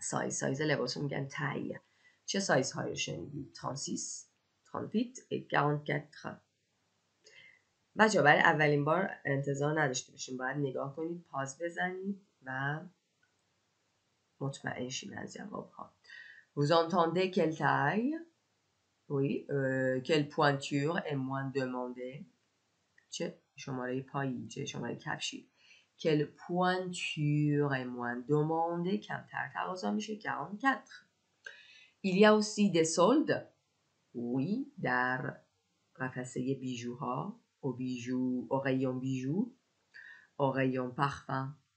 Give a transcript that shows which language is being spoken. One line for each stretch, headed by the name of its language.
Persian: سایز لباسو میگن taille. چه سایز هایی شنیدید؟ 36, 38 et 44. بچه برای اولین بار انتظار نداشته باشیم، باید نگاه کنید، پاز بزنید و مطمئن شید از جواب ها.
French: Vous entendez quelle taille? Oui. Quelle pointure est moins demandée?
Persian: چه شماره پایی، چه شماره کفشی.
French: Quelle pointure est moins demandée?
Persian: کمتر تقاضا میشه. 44.
French: Il y a aussi des soldes. Oui.
Persian: در قفسه بیجوها.
French: Au rayon bijoux. Au rayon parfum.